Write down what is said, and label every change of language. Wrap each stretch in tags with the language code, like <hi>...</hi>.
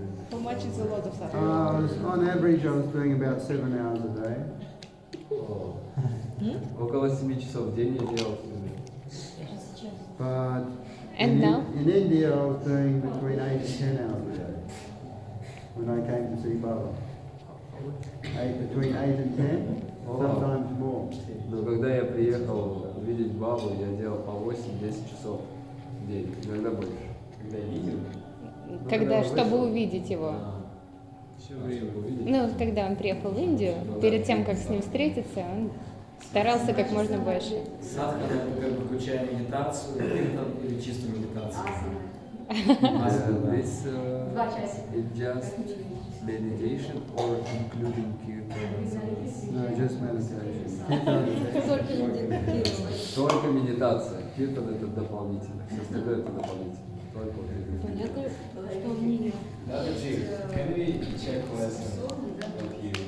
<en>How much is a lot of sadhana? On average, I was doing about 7 hours a day. Oh.</en> <ru>Около 7 часов в день я делал.</ru> <en>But And now? in India, I was doing between 8 and 10 hours a day when I came to see Baba. Between 8 and 10, sometimes more.</en> <ru>Но когда я приехал видеть бабу, я делал по 8-10 часов в день, иногда больше. Когда я видел, Когда, чтобы увидеть его. Все время увидеть. Ну, когда он приехал в Индию, перед тем, как с ним встретиться, он старался как можно больше. Садхана — это как бы включая медитацию, киртан или чисто медитацию?</ru> <en>This it just meditation or including kirtan? No, just meditation.</en> <ru>Только медитация. Киртан это дополнительно. Все остальное это дополнительно. Только вот медитация. Понятно, что в мире.</ru> <en>Nadaji, can we check lesson with you?</en>